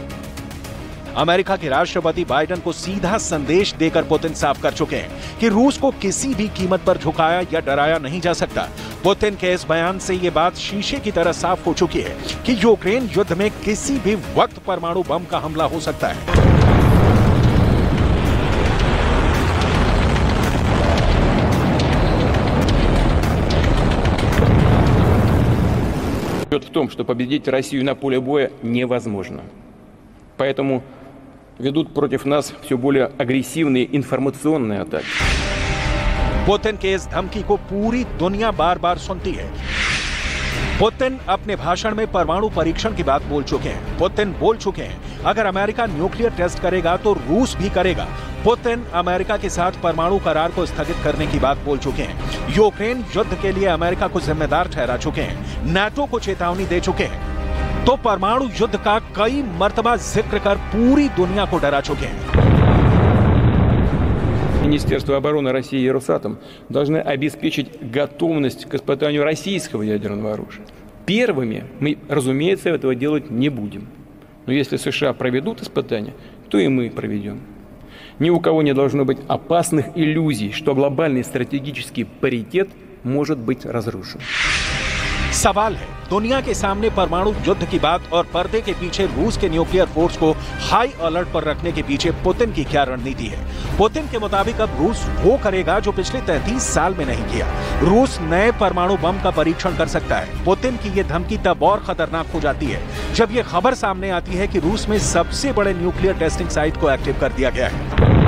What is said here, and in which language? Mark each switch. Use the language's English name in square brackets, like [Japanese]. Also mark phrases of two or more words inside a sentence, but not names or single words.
[Hindi] अमेरिका के राष्ट्रपति बाइडेन को सीधा संदेश देकर पुतिन साफ कर चुके हैं कि रूस को किसी भी कीमत पर झुकाया या डराया नहीं जा सकता। पुतिन के इस बयान से ये बात शीशे की तरह साफ हो चुकी है कि यूक्रेन युद्ध में किसी भी वक्त परमाणु बम का हमला हो सकता है। [Russian] В том, что победить Россию на поле боя невозможно. Поэтому ведут против нас все более агрессивные информационные атаки. [Hindi] पुतिन के इस धमकी को पूरी दुनिया बार बार सुनती है। पुतिन अपने भाषण में परमाणु परीक्षण की बात बोल चुके हैं। पुतिन बोल चुके हैं अगर अमेरिका [English] nuclear test [Hindi] करेगा तो रूस भी करेगा। पुतिन अमेरिका के साथ परमाणु करार को स्थगित करने की बात बोल चुके हैं। यूक्रेन युद्ध के लिए अमेरिका को जिम्मेदार ठहरा चुके हैं। नाटो को चेतावनी दे चुके हैं। तो परमाणु युद्ध का कई मर्तबा जिक्र कर पूरी दुनिया को डरा चुके हैं। [Russian] Министерство обороны России и Росатом должны обеспечить готовность к испытанию российского ядерного оружия. Первыми мы, разумеется, этого делать не будем. Но если США проведут испытания, то и мы проведем. Ни у кого не должно быть опасных иллюзий, что глобальный стратегический паритет может быть разрушен. [Hindi] सवाल है दुनिया के सामने परमाणु युद्ध की बात और पर्दे के पीछे रूस के [English] nuclear force [Hindi] को [English] high alert [Hindi] पर रखने के पीछे पुतिन की क्या रणनीति है। पुतिन के मुताबिक अब रूस वो करेगा जो पिछले 33 साल में नहीं किया। रूस नए परमाणु बम का परीक्षण कर सकता है। पुतिन की ये धमकी तब और खतरनाक हो जाती है जब ये खबर सामने आती है कि रूस में सबसे बड़े [English] nuclear testing site [Hindi] को एक्टिव कर दिया गया है।